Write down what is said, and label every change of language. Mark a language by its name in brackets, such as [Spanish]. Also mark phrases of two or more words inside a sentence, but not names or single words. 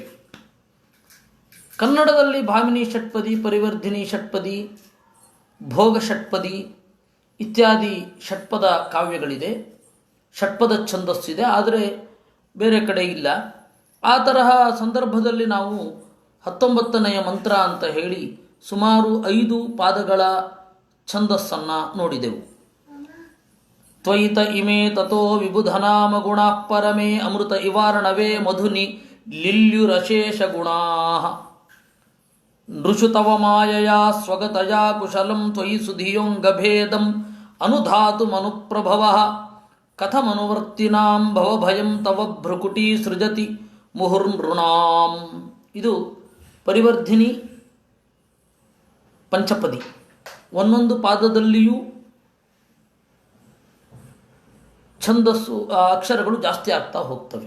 [Kannada] ಕನ್ನಡದಲ್ಲಿ ಭಾಮಿನಿ ಷಟ್ಪದಿ, ಪರಿವರ್ಧಿನಿ ಷಟ್ಪದಿ, ಭೋಗ ಷಟ್ಪದಿ ಇತ್ಯಾದಿ ಷಟ್ಪದ ಕಾವ್ಯಗಳಿದೆ, ಷಟ್ಪದ ಛಂದಸ್ಸಿದೆ. ಆದರೆ ಬೇರೆ ಕಡೆ ಇಲ್ಲ. ಆ ತರಹ ಸಂದರ್ಭದಲ್ಲಿ ನಾವು 19ನೆಯ ಮಂತ್ರ ಅಂತ ಹೇಳಿ ಸುಮಾರು 5 ಪಾದಗಳ ಛಂದಸ್ಸನ್ನು ನೋಡಿದೆವು. [Sanskrit] ತ್ವಯಿತ ಇಮೇ ತಥೋ ವಿಬುಧನಾಮ ಗುಣಾಃ ಪರಮೇ ಅಮೃತ ಇವಾರ್ಣವೇ ಮಧುನಿ ಲಿಲ್ಯುರಶೇಷ ಗುಣಾಃ ನೃಷು ತವ ಮಾಯಯಾ ಸ್ವಗತಯಾ ಕುಶಲಂ ತ್ವಯಿ ಸುಧಿಯೋಂಗಭೇದಂ ಅನುಧಾತುಮನುಪ್ರಭವಃ ಕಥಮನುವರ್ತಿನಾಂ ಭವಭಯಂ ತವ ಭ್ರುಕುಟಿ ಸೃಜತಿ ಮುಹುರ್ನೃಣಾಂ. [Kannada] ಇದು ಪರಿವರ್ಧಿನಿ ಪಂಚಪದಿ. ಒಂದೊಂದು ಪಾದದಲ್ಲಿಯೂ ಛಂದಸ್ಸು ಅಕ್ಷರಗಳು ಜಾಸ್ತಿ ಆಗ್ತಾ ಹೋಗ್ತವೆ.